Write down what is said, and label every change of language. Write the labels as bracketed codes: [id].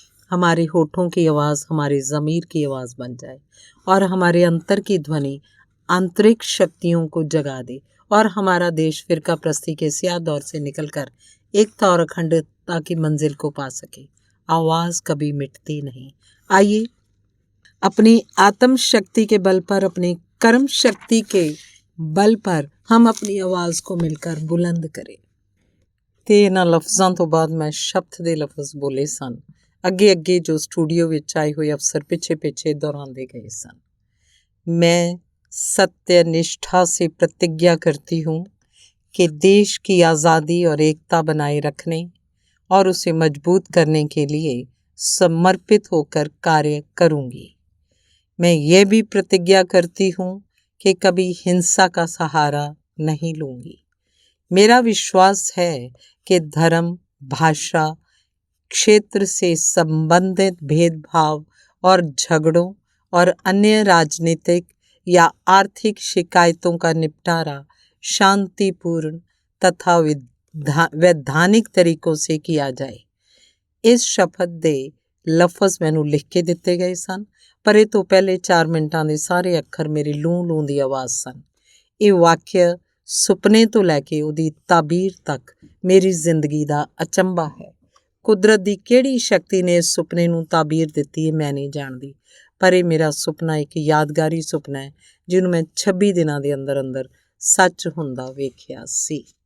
[hi] हमारे होठों की आवाज़ हमारे ज़मीर की आवाज़ बन जाए और हमारे अंतर की ध्वनि आंतरिक शक्तियों को जगा दे और हमारा देश फ़िरका प्रस्ती के स्याह दौर से निकलकर एकता और अखंडता की मंजिल को पा सके। आवाज़ कभी मिटती नहीं। आइए अपनी आत्म शक्ति के बल पर, अपनी कर्म शक्ति के बल पर हम अपनी आवाज़ को मिलकर बुलंद करें। [pa] ਤੇ ਇਹਨਾਂ ਲਫ਼ਜ਼ਾਂ ਤੋਂ ਬਾਅਦ ਮੈਂ ਸ਼ਬਦ ਦੇ ਲਫ਼ਜ਼ ਬੋਲੇ ਸਨ। ਅੱਗੇ ਜੋ ਸਟੂਡੀਓ ਵਿੱਚ ਆਏ ਹੋਏ ਅਫਸਰ ਪਿੱਛੇ ਦੁਹਰਾਉਂਦੇ ਗਏ ਸਨ। [hi] मैं सत्य निष्ठा से प्रतिज्ञा करती हूँ कि देश की आज़ादी और एकता बनाए रखने और उसे मजबूत करने के लिए समर्पित होकर कार्य करूँगी। मैं ये भी प्रतिज्ञा करती हूँ कि कभी हिंसा का सहारा नहीं लूँगी। मेरा विश्वास है कि धर्म, भाषा, क्षेत्र से संबंधित भेदभाव और झगड़ों और अन्य राजनीतिक या आर्थिक शिकायतों का निपटारा शांतिपूर्ण तथा वैधानिक तरीकों से किया जाए। इस शपथ [pa] ਦੇ ਲਫ਼ਜ਼ ਮੈਨੂੰ ਲਿਖ ਕੇ ਦਿੱਤੇ ਗਏ ਸਨ, ਪਰ ਇਹ ਤੋਂ ਪਹਿਲੇ 4 ਮਿੰਟਾਂ ਦੇ ਸਾਰੇ ਅੱਖਰ ਮੇਰੀ ਲੂੰ ਦੀ ਆਵਾਜ਼ ਸਨ। ਇਹ ਵਾਕਿਆ ਸੁਪਨੇ ਤੋਂ ਲੈ ਕੇ ਉਹਦੀ ਤਾਬੀਰ ਤੱਕ ਮੇਰੀ ਜ਼ਿੰਦਗੀ ਦਾ ਅਚੰਭਾ ਹੈ। ਕੁਦਰਤ ਦੀ ਕਿਹੜੀ ਸ਼ਕਤੀ ਨੇ ਇਸ ਸੁਪਨੇ ਨੂੰ ਤਾਬੀਰ ਦਿੱਤੀ ਹੈ ਮੈਂ ਨਹੀਂ ਜਾਣਦੀ, ਪਰ ਇਹ ਮੇਰਾ ਸੁਪਨਾ ਇੱਕ ਯਾਦਗਾਰੀ ਸੁਪਨਾ ਹੈ ਜਿਹਨੂੰ ਮੈਂ 26 ਦਿਨਾਂ ਦੇ ਅੰਦਰ ਸੱਚ ਹੁੰਦਾ ਵੇਖਿਆ ਸੀ।